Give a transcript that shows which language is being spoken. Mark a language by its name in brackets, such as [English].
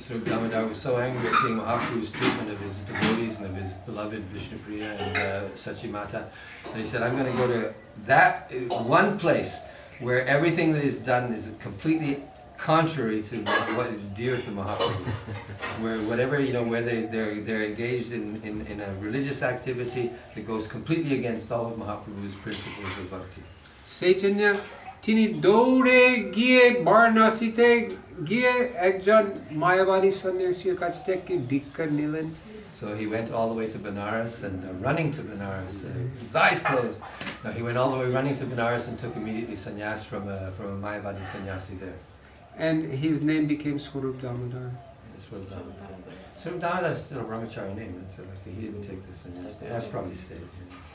[English] Damodar was so angry at seeing Mahaprabhu's treatment of his devotees and of his beloved Vishnupriya and Sachimata, and he said, I'm going to go to that one place where everything that is done is completely contrary to what is dear to Mahaprabhu, where whatever where they're engaged in a religious activity that goes completely against all of Mahaprabhu's principles of bhakti. [Bangla] সেই জন্য তিনি দৌড়ে গিয়ে বারাণসীতে গিয়ে একজন মায়াবাদী সন্ন্যাসীর কাছ থেকে দীক্ষা নিলেন। [English] So he went all the way to Benares and running to Benares, his eyes closed. No, he went all the way running to Benares and took immediately sannyas from a Mayavadi sannyasi there. And his name became Swarup Damodar. Swarup Damodar is still a brahmachari name. It's like he didn't take the sannyas. That's probably stayed here.